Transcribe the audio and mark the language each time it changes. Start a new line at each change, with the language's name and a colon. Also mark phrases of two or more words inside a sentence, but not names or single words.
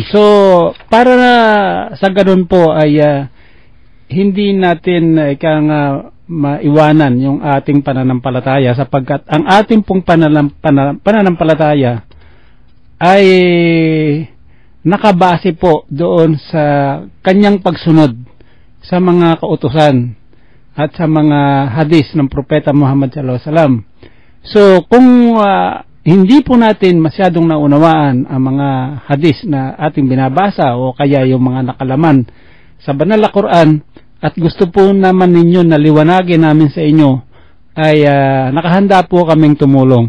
Filipino: So, para na sa ganun po ay hindi natin maiwanan yung ating pananampalataya sapagkat ang ating pong pananampalataya ay nakabase po doon sa kanyang pagsunod sa mga kautusan at sa mga hadis ng Propeta Muhammad
Arabic: صلى الله عليه وسلم.
Filipino: So, kung hindi po natin masyadong naunawaan ang mga hadis na ating binabasa o kaya yung mga nakalaman sa banal na Quran, at gusto po naman ninyo na liwanagin namin sa inyo, ay nakahanda po kaming tumulong.